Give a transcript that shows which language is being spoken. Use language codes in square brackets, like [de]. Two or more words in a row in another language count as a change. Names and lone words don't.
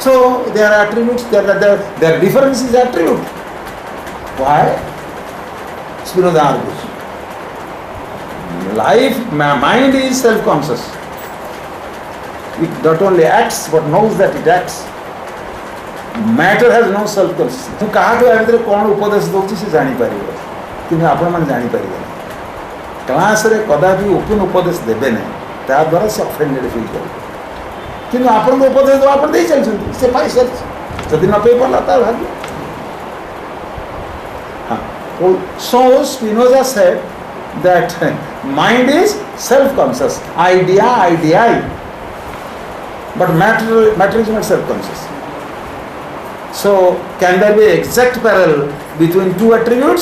[en] So their attributes, their difference is attribute. Why? Spinoza argues. Mind is self-conscious. It not only acts but knows that it acts. Matter has no self-consciousness. [or] ମୁଁ କାହାକୁ ଆ ଭିତରେ କ'ଣ ଉପଦେଶ ଦେଉଛି ସେ ଜାଣିପାରିବ, କିନ୍ତୁ ଆପଣମାନେ ଜାଣିପାରିବେନି। କ୍ଲାସ୍ରେ କଦାପି ଓପନ୍ ଉପଦେଶ ଦେବେ ନାହିଁ, ତାଦ୍ୱାରା ସେ [en] offended feel [or] କରିବେ। କିନ୍ତୁ ଆପଣଙ୍କୁ ଉପଦେଶ ଦେବା ଆପଣ ଦେଇ ଚାଲିଛନ୍ତି, ସେ ପାଇସାରିଛି। ଯଦି ନ ପାଇପାରିଲା ତାର ଭାଗ୍ୟ। [en] So Spinoza said that mind is self-conscious, idea, but matter is not self-conscious. So can there be exact parallel between two attributes?